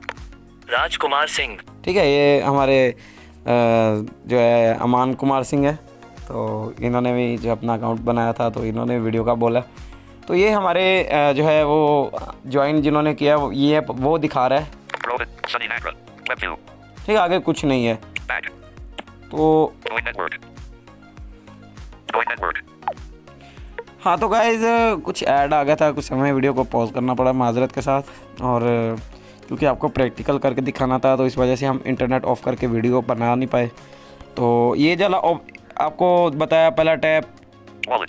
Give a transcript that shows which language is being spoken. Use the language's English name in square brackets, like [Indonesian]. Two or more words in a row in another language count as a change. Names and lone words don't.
[Hindi] राजकुमार सिंह, ठीक है, ये हमारे जो है अमान कुमार सिंह है। तो इन्होंने भी जो अपना अकाउंट बनाया था तो इन्होंने वीडियो का बोला। तो ये हमारे जो है वो ज्वाइन जिन्होंने किया ये वो दिखा रहा है। Rohit. [English] Sunny Nagra. Web view. [Hindi] ठीक है, आगे कुछ नहीं है। Back. तो [English] Coin network. Coin network. [Hindi] हाँ, तो गाइज कुछ ऐड आ गया था, कुछ समय वीडियो को पॉज करना पड़ा माजरत के साथ। और क्योंकि आपको प्रैक्टिकल करके दिखाना था तो इस वजह से हम [English] internet off [Hindi] करके वीडियो बना नहीं पाए। तो ये जला आपको बताया पहला टैब Wallet.